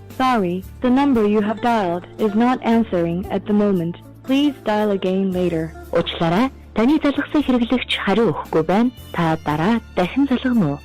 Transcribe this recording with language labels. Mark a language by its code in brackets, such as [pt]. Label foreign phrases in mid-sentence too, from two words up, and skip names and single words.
[en] Sorry, the number you have dialed is not answering at the moment. Please dial again later. [mn] Уучлаарай. Таны залгасан хэрэглэгч хариу өгөхгүй байна. Та дараа дахин залгана уу?